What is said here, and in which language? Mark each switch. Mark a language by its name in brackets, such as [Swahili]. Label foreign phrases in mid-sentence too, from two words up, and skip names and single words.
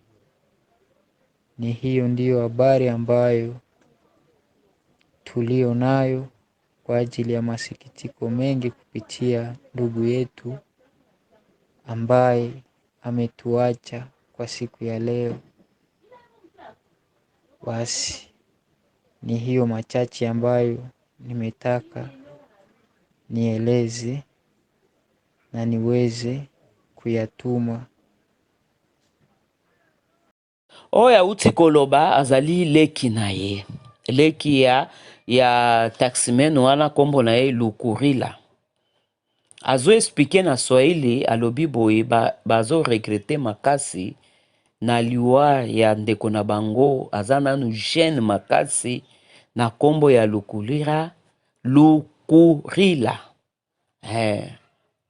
[Swahili] Ni hiyo ndiyo habari ambayo tulio nayo kwa ajili ya masikitiko mengi kupitia ndugu yetu ambaye ametuacha kwa siku ya leo. Basi ni hiyo machache ambayo nimetaka nieleze na niweze kuyatuma. [Lingala] Oya uti koloba azali leki na ye. Leki ya taximen wana kombo na ye Lukulira. Azo explique na Swahili alobi boye bazo regrete makasi na liwa ya ndeko na bango aza nanu jeune makasi na kombo ya Lukulira.